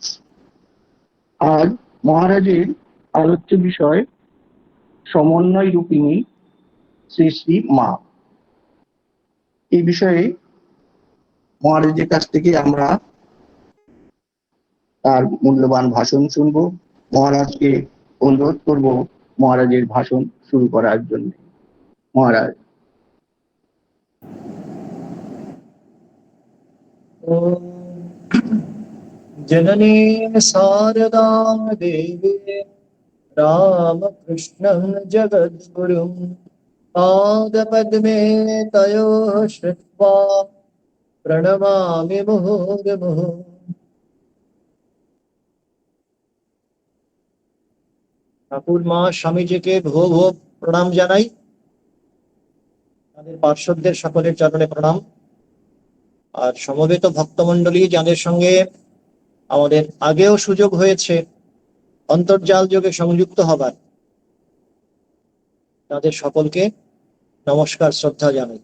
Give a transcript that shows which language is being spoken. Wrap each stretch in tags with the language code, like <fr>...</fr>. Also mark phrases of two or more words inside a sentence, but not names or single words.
<bn>আজ মহারাজের আলোচ্য বিষয় সমন্বয় রূপিণী শ্রী শ্রী মা। এই বিষয়ে মহারাজের কাছ থেকে আমরা তার মূল্যবান ভাষণ শুনব। মহারাজকে অনুরোধ করব মহারাজের ভাষণ শুরু করার জন্য। মহারাজ।</bn> <sa>जननी शारदां देवी रामकृष्णं जगद्गुरुं पादपद्मे तयोः श्रुत्वा प्रणमामि मुहुर्मुहुः।</sa> <bn>ঠাকুর মা স্বামীজিকে ভো ভো প্রণাম জানাই। তাদের পার্শ্বদের সকলের চরণে প্রণাম। আর সমবেত ভক্তমণ্ডলী যাদের সঙ্গে আমাদের আগেও সুযোগ হয়েছে অন্তর্জাল যোগে সংযুক্ত হবার, তাদের সকলকে নমস্কার, শ্রদ্ধা জানাই।</bn>